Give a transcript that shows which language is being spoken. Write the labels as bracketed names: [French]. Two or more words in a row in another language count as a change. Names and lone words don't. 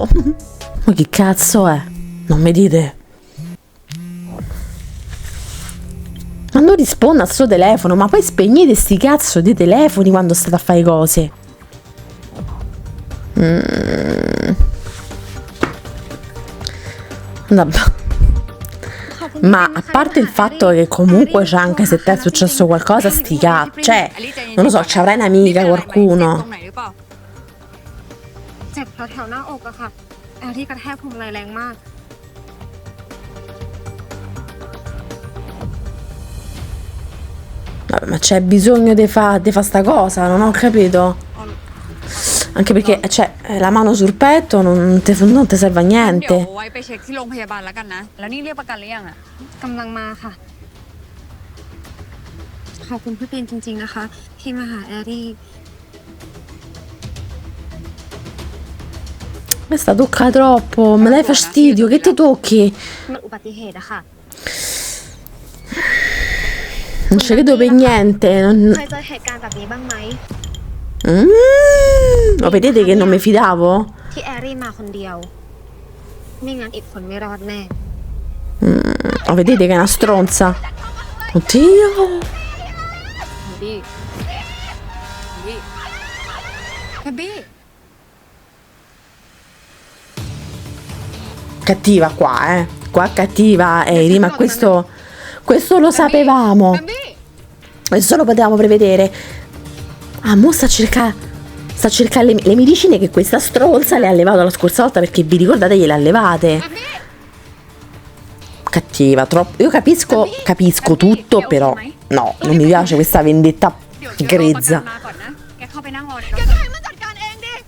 [Italian] Ma che cazzo è? Non mi dite? Ma non risponda al suo telefono, ma poi spegnete sti cazzo di telefoni quando state a fare cose. Vabbè. Ma a parte il fatto che comunque c'è anche se te è successo qualcosa, sti cazzi, cioè, non lo so, ci avrai un'amica, qualcuno. [Thai] เจ็บแถวๆหน้าอกอะค่ะแอลที่กระแทกพวงมาลัยแรงมาก [Italian] Vabbè, ma c'è bisogno di fa sta cosa, non ho capito. Anche perché, cioè, la mano sul petto non ti serve a [Thai] เดี๋ยว [Italian] niente. [Thai] ไว้ไปเช็คที่โรงพยาบาลแล้วกันนะ แล้วนี่เรียกประกันหรือยังอะ กำลังมาค่ะ ขอบคุณพี่ปีนจริงๆนะคะ ที่มาหาแอรี่ [Italian] Questa tocca troppo, me dai fastidio, che ti tocchi? [Thai] มันอุบัติเหตุอะค่ะ [Italian] Non ci credo per niente. [Thai] เคยเจอเหตุการณ์แบบนี้บ้างไหม [Italian] Lo vedete che non mi fidavo? [Thai] ที่แอรี่มาคนเดียว ไม่งั้นอีกคนไม่รอดแน่ [Italian] Lo vedete che è una stronza? Oddio. [Thai] บี้บี้ [Italian] Cattiva qua, Qua cattiva, Eri, ma questo lo sapevamo. [Thai] แบมบี้ [Italian] Questo lo potevamo prevedere. Ah, mo sta a cercare le medicine che questa stronza le ha levato la scorsa volta, perché vi ricordate gliele ha levate. Cattiva, troppo. Io capisco tutto, però no, non mi piace questa vendetta [Thai] เดี๋ยวรอประกัน [Italian] grezza. [Thai] มาก่อนนะ แกเข้าไปนั่งรอในร แก ถ ก็ให้มันจัดการเองดิ